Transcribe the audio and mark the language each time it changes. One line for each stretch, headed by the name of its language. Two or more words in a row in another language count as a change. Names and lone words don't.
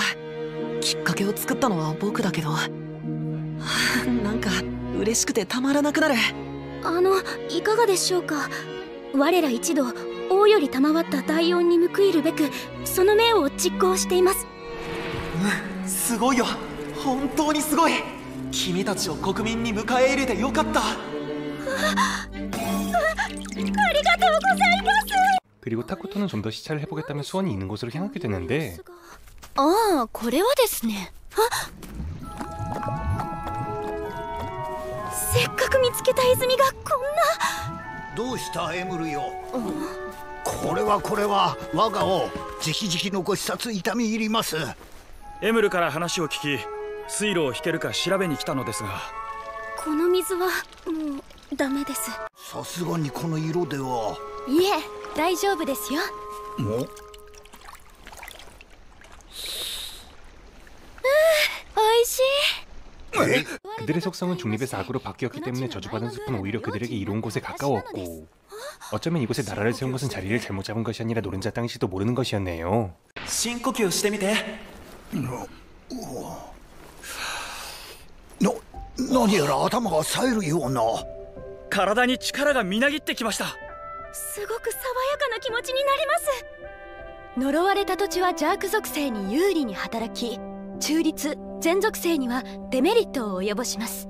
Japanese: きっかけを作ったのは僕だけど、なんか嬉しくてたまらなくなる。いかがでしょうか。我ら一同王より賜った大恩に報いるべくその命を実行しています。すごいよ、本当にすごい。 君たちを国民に迎え入れてよかった。
Korean: 그리고 타쿠토는 좀 더 시찰을 해보겠다며 수원이 있는 곳으로 향하게 되는데 아,
Japanese: これはですね。せっかく見つけた泉がこんな。どうしたエムルよ。これは我が王直々のご視察痛み入ります。エムルから話を聞き水路を引けるか調べに来たのですが、この水はもうダメです。さすがにこの色では。いえ、大丈夫ですよ。おいしい。
Korean: 그들의 속성은 중립에서 악으로 바뀌었기 때문에 저주받은 숲은 오히려 그들에게 이로운 곳에 가까웠고 어쩌면 이곳에 나라를 세운 것은 자리를 잘못 잡은 것이 아니라 노른자 땅일지도 모르는 것이었네요.
Japanese: 深呼吸してみて。何やら頭が冴えるような。体に力がみなぎってきました。すごく爽やかな気持ちになります。呪われた土地は邪悪属性に有利に働き、中立全属性にはデメリットを及ぼします。